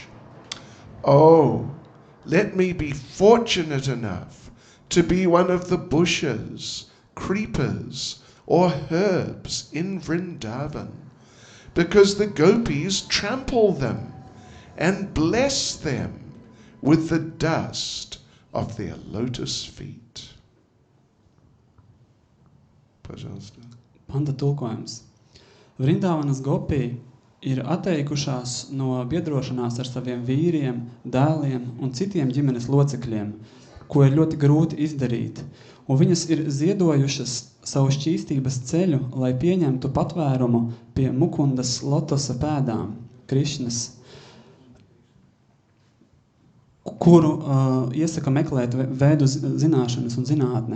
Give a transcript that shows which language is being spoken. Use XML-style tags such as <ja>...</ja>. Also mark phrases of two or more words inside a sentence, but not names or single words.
<en>Oh, let me be fortunate enough to be one of the bushes, creepers, or herbs in Vrindavan, because the gopis trample them and bless them with the dust of their lotus feet. Pajasta.</en> <lv>Panta tulkojums. Vrindāvanas gopī ir atteikušās no biedrošanās ar saviem vīriem, dēliem un citiem ģimenes locekļiem, ko ir ļoti grūti izdarīt, un viņas ir ziedojušas savu šķīstības ceļu, lai pieņemtu patvērumu pie Mukundas lotosa pēdām, Krišnas, kuru iesaka meklēt veidu zināšanas un zinātne.</lv>